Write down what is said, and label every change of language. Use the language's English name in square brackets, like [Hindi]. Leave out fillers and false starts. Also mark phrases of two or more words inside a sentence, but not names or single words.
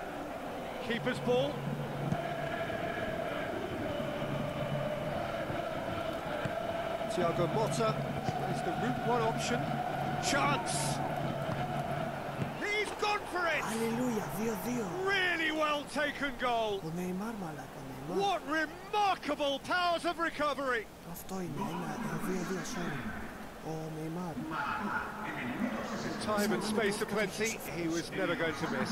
[English] Keeper's ball. Thiago Motta is the route one option. Chance! He's gone for it! [Greek] Αλληλούια, 2-2. [English] Really well taken goal! [Greek] Ο Νεϊμάρ, μαλάκα, Νεϊμάρ. [English] What remarkable powers of recovery! [Greek] Αυτό είναι, ένα 2-2, sorry. Ο Νεϊμάρ. [English] Time and space aplenty, he was never going to miss.